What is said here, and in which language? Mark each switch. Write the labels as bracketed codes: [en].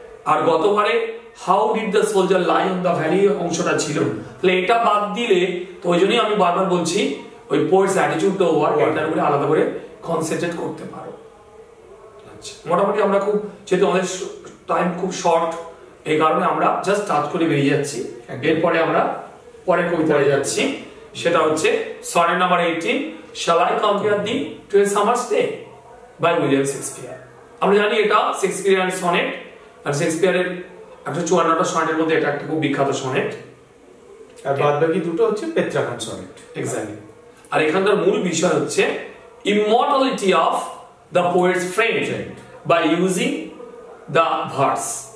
[bn] আর গতবারে [en] how did the soldier lie on the valley [bn] অংশটা ছিল, তাহলে এটা বাদ দিলে, তো ওই জন্যই আমি বারবার বলছি ওই [en] poet's attitude toward [bn] এটার উপরে আলাদা করে কনসেন্ট্রেট করতে পারো। আচ্ছা, মোটামুটি আমরা খুব, যেহেতু আমাদের টাইম খুব শর্ট, এই কারণে আমরা জাস্ট টাচ করে বেরিয়ে যাচ্ছি। এরপরে আমরা পরের কবিতায় যাচ্ছি, সেটা হচ্ছে sonnet number 18, [en] Shall I compare thee to a summer's day [bn] by William Shakespeare। আমরা জানি এটা শেক্সপিয়ার সনেট, আর শেক্সপিয়ারের 154টা সনেটের মধ্যে এটা একটা খুব বিখ্যাত সনেট, আর বাদ বাকি দুটো হচ্ছে পেত্রাকান সনেট। এক্স্যাক্টলি। আর এখানকার মূল বিষয় হচ্ছে [en] Immortality of the poet's friend by using the verse.